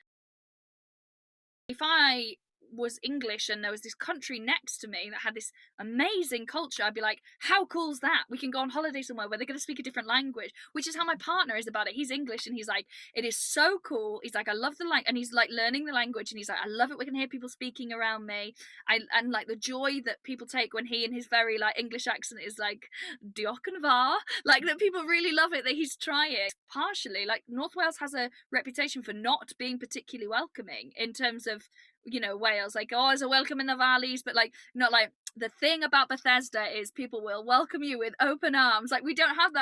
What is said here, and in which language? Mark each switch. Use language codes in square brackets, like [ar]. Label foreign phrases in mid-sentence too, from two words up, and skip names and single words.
[en] If I was English and there was this country next to me that had this amazing culture, I'd be like, how cool's that? We can go on holiday somewhere where they're going to speak a different language, which is how my partner is about it. He's English and he's like, it is so cool. He's like, I love the language, and he's like learning the language, and he's like, I love it, we can hear people speaking around me. And like the joy that people take when he in his very like English accent is like, [cy] diolch yn fawr, [en] like that people really love it that he's trying. Partially, like North Wales has a reputation for not being particularly welcoming in terms of, Wales, like, oh, there's a welcome in the valleys, but like, not like, the thing about Bethesda is people will welcome you with open arms. Like, we don't have that.